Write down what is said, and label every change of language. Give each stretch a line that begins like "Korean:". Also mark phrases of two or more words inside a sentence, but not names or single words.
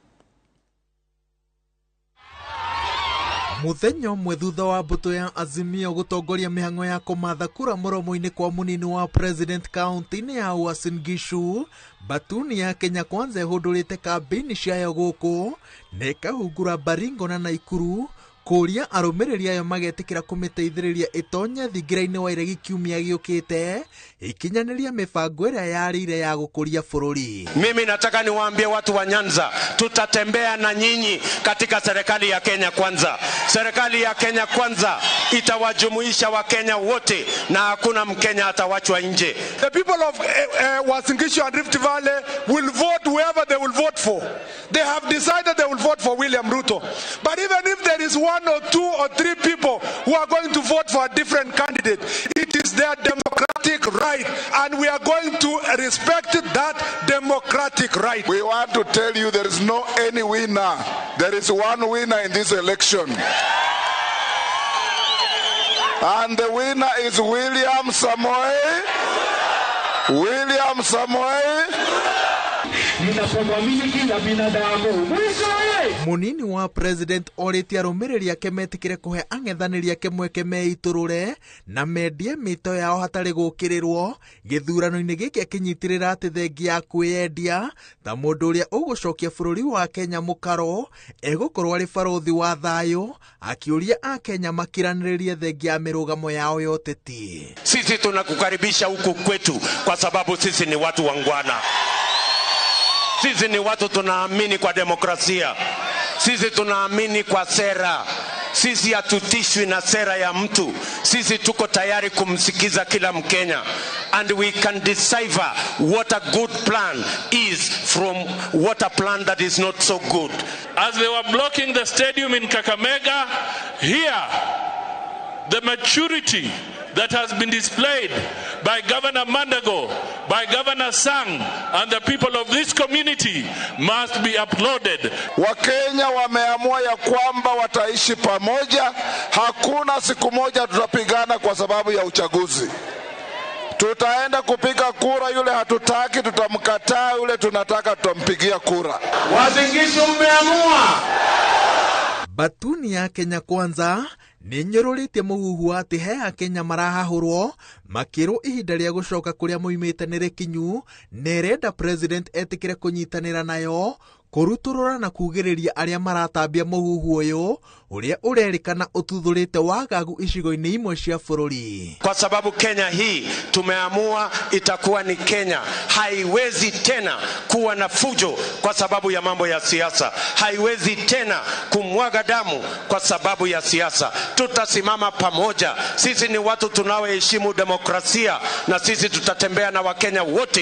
Kikuyu: Muthenya umwe thutha wa mbuto ya Azimio gutongoria mihango ya kumatha kura muromo-ini kwa munini wa President kaunti-ini ya Uasin Gishu, batuni ya Kenya Kwanza ihudurite kampeini ciayo guku na ikahungura Baringo na Naikuru kuria arumiriri ayo magetikira kumiteithiriria itonye thingira-ini wa iregi kiumia giukite ikinyaniria mibango iria yarire ya gukuria bururi.
Swahili: Mimi nataka niwaambie watu wa Nyanza, tutatembea na nyinyi katika serikali ya Kenya Kwanza. Serikali ya Kenya Kwanza itawajumuisha Wakenya wote na hakuna Mkenya atawachwa nje.
English: The people of Uasin Gishu and Rift Valley will vote whoever they will vote for. They have decided they will vote for William Ruto. But even if there is 1 or 2 or 3 people who are going to vote for a different candidate, it is their democratic right, and we are going to respect that democratic right. We want to tell you there is no any winner. There is one winner in this election. And the winner is William Samoei. William Samoei.
Kikuyu: Munini wa president oriti arumiriri ake metikire kuhe ang'ethaniri ake mweke meiturure na mendie mito yao hatari gukirirwo githurano-ini giki akinyitirira ati thengi ya kwiyendia ta mundu uria ugucokia bururi wa Kenya mukaro egukorwo ari barothi wa thayo akiuria akenya makiraniririe thengi ya mirugamo yao yoteti.
Swahili: Sisi tunakukaribisha huku kwetu kwa sababu sisi ni watu wangwana. Sisi ni watu tunaamini kwa demokrasia. Sisi tunaamini kwa sera. Sisi hatutishwi na sera ya mtu. Sisi tuko tayari kumsikiza kila Mkenya.
English: And we can decipher what a good plan is from what a plan that is not so good. As they were blocking the stadium in Kakamega, here, the maturity that has been displayed by Governor Mandago, by Governor Sang, and the people of this community must be applauded.
Swahili: Wakenya wameamua ya kwamba wataishi pamoja. Hakuna siku moja tutapigana kwa sababu ya uchaguzi. Tutaenda kupiga kura, yule hatutaki tutamkataa, yule tunataka tutampigia kura. Uasin Gishu mmeamua.
Kikuyu: Batuni ya Kenya Kwanza ninyororitie muhuhu ati he Akenya marahahurwo makiro ihinda ria gucoka kuria moimite nirikinyu nerenda president etikire kunyitanira nayo kuruturura na kugiriria aria maratambia muhuhu uyu uria urerikana ututhurite wagagu icigo-ini imwe cia bururi.
Swahili: Kwa sababu Kenya hii tumeamua itakuwa ni Kenya. Haiwezi tena kuwa na fujo kwa sababu ya mambo ya siasa. Haiwezi tena kumwaga damu kwa sababu ya siasa. Tutasimama pamoja. Sisi ni watu tunaoheshimu demokrasia na sisi tutatembea na Wakenya wote.